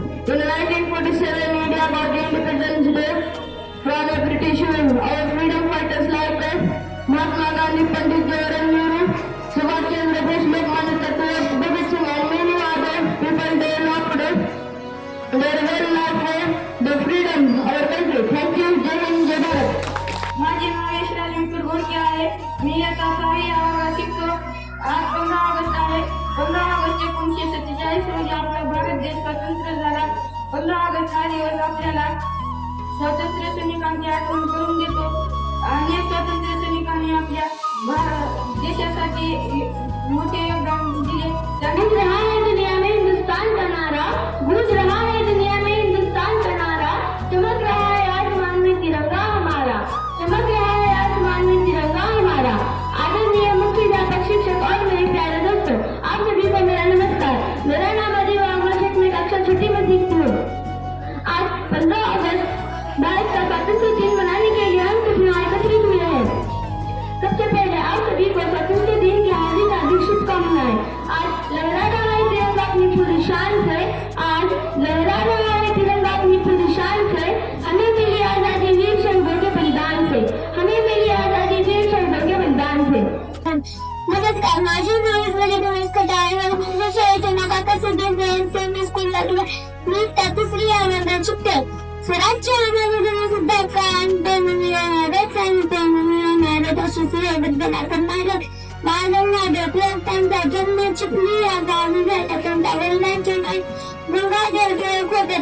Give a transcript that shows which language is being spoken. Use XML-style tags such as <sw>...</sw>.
<en>In 1947, India got the Independence Day from the British rule. Our freedom fighters like Mahatma Gandhi, Pandit Jawaharlal Nehru, Subhash Chandra Bose, Lokmanya Tilak, Bhagat Singh, and many other people they loved their well life for the freedom of our country. Thank you. Jai Hind, Jai Bharat.</en> <mr>माझे नाव यशराज विपुल गोडके आहे. मी आता 6वी वर्गात शिकतो. आज 15 August आहे. 15 August 1947 रोजी आपला भारत देश स्वतंत्र झाला. 15 ऑगस्ट हा दिवस आपल्याला स्वातंत्र्य सैनिकांची आठवण करून देतो. अनेक स्वातंत्र्य सैनिकांनी आपल्या देशासाठी मोठे योगदान दिले.</mr> <hi>गूंज रहा है दुनिया में हिंदुस्तान का नारा, गूंज रहा है दुनिया में हिंदुस्तान का नारा, चमक रहा है आसमान में तिरंगा हमारा, चमक रहा है आसमान में तिरंगा हमारा। आदरणीय मुख्याध्यापक, शिक्षक और मेरे प्यारे दोस्तों, आप सभी को मेरा नमस्कार। मेरा नाम अजीब आंग्ल शेख, मैं कक्षा 6 में सीखती हूँ। आज 15 अगस्त भारत का स्वतंत्र दिन मनाने के लिए हम सब यहाँ एकत्रित हुए हैं। सबसे पहले आप सभी को स्वतंत्र दिन की हार्दिक हार्दिक शुभकामनाएं। आज लहरा रहा है तिरंगा अपनी पूरी शान से, आज लहरा रहा है तिरंगा अपनी पूरी शान से। हमें मिली आजादी वीर शहीदों के बलिदान से, हमें मिली आजादी वीर शहीदों के बलिदान से।</hi> <mr>नमस्कार, माझे नाव विजय डोळस कटाळे. माझ्या शाळेचे नाव काका सिद्धेश सेमी स्कूल लागले. मी तिसरी वर्गात शिकते. स्वराज्य आंदोलन सुद्धा क्रांती मिळवणारे त्यांचा जन्म चिपली या गावी भेटत वडिलांचे नाव गंगाधर टिळक होते.</mr>